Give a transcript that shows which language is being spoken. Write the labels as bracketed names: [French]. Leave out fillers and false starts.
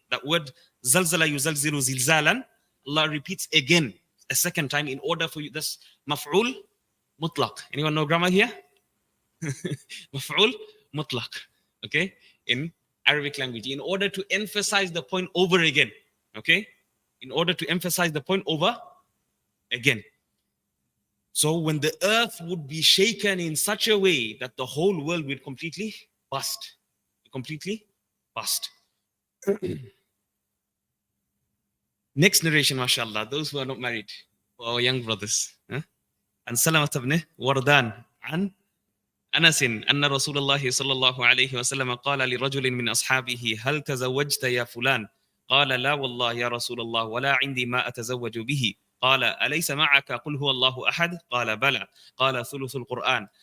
[English] That word, [Arabic] زَلْزَلَ يُزَلْزِلُ زِلْزَالًا. [English] Allah repeats again, a second time, in order for you. That's maf'ul mutlaq. Anyone know grammar here? Maf'ul mutlaq. Okay? In Arabic language. In order to emphasize the point over again. Okay? In order to emphasize the point over again. So when the earth would be shaken in such a way that the whole world would completely bust. Completely bust. Next narration, mashallah, those who are not married, our young brothers. [Arabic] عن سلمة بن وردان عن أنس أن رسول الله صلى الله عليه وسلم قال لرجل من أصحابه هل تزوجت يا فلان؟ قال لا والله يا رسول الله ولا عندي ما أتزوج به. قال أليس معك قل هو الله أحد؟ قال بلى. قال ثلث القرآن.